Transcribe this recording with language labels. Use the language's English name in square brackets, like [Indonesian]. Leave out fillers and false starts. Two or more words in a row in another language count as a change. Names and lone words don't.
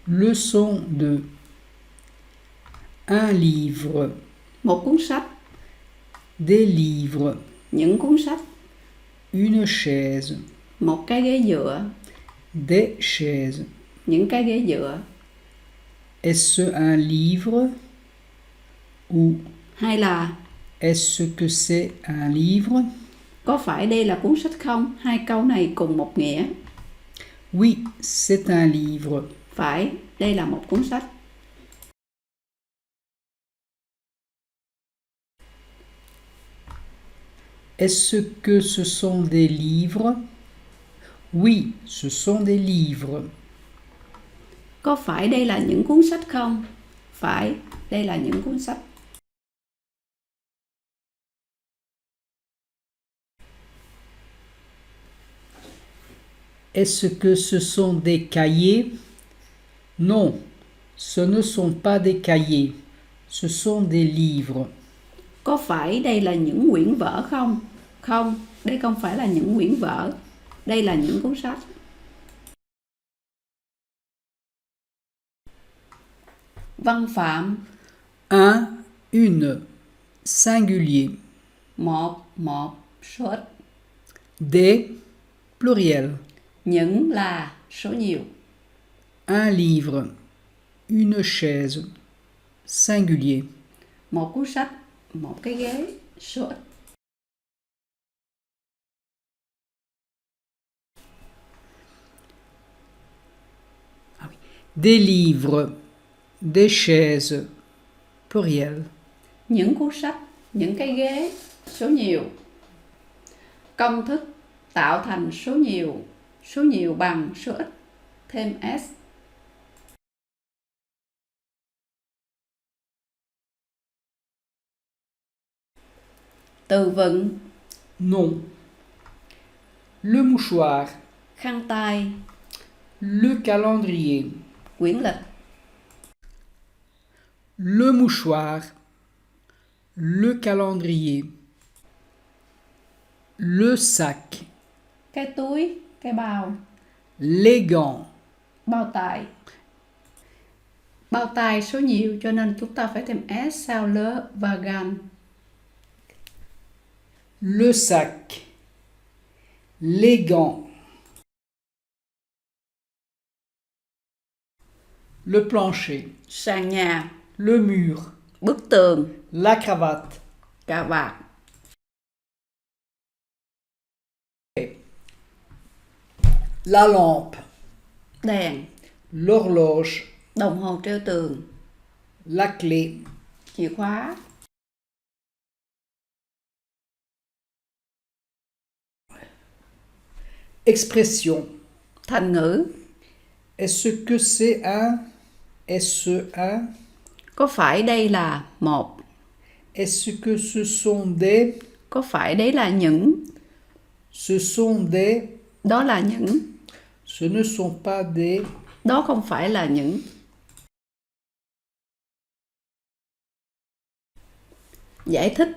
[French] Leçon 2. Un livre. [Vietnamese] Một cuốn sách, [French] Des livres. [Vietnamese] những cuốn sách, [French] Une chaise. [Vietnamese] một cái ghế dựa, [French] Des chaises. [Vietnamese] những cái ghế dựa, [French] Est-ce un livre? Ou [Vietnamese] hay là [French] est-ce que c'est un livre? [Vietnamese] có phải đây là cuốn sách không? Hai câu này cùng một nghĩa. [French] Oui, c'est un livre. [Vietnamese] Phải, đây là một cuốn sách. [French] Est-ce que ce sont des livres? Oui, ce sont des livres. [Vietnamese] Có phải đây là những cuốn sách không? Phải, đây là những cuốn sách. [French] Est-ce que ce sont des cahiers? Non, ce ne sont pas des cahiers, ce sont des livres. [Vietnamese] Có phải đây là những quyển vở không? Không, đây không phải là những quyển vở. Đây là những cuốn sách. Văn phạm. [French] Un, une, singulier. [Vietnamese] Một số ít. [French] Des, pluriel. [Vietnamese] Những là số nhiều. [French] Un livre, une chaise, singulier. [Vietnamese] Một cuốn sách, một cái ghế, số ít. Des livres, des chaises, pluriel. Những cuốn sách, những cái ghế, số nhiều. Công thức tạo thành số nhiều bằng số ít, thêm s. Từ vựng. [French] Non. Le mouchoir, [Vietnamese] Khăn tay, [French] le calendrier. [Vietnamese] quyển lịch. [French] Le mouchoir, le calendrier. Le sac, [Vietnamese] Cái túi, cái bao. [French] les gants. [Vietnamese] Bao tay. Bao tay số nhiều cho nên chúng ta phải thêm s sau le và gan. [French] Le sac, les gants. Le plancher, [Vietnamese] Sàn nhà, [French] le mur, [Vietnamese] bức tường, [French] la cravate. [Vietnamese] cà vạt. [French] La lampe, [Vietnamese] Đèn, [French] l'horloge, [Vietnamese] đồng hồ treo tường, [French] la clé. [Vietnamese] chìa khóa. [French] Expression. [Vietnamese] Thành ngữ. [French] Est-ce que c'est un? Est-ce un? [Vietnamese] Có phải đây là một? [French] Est-ce que ce sont des? [Vietnamese] Có phải đấy là những? [French] Ce sont des? [Vietnamese] Đó là những. [French] Ce ne sont pas des? [Vietnamese] Đó không phải là những. Giải thích.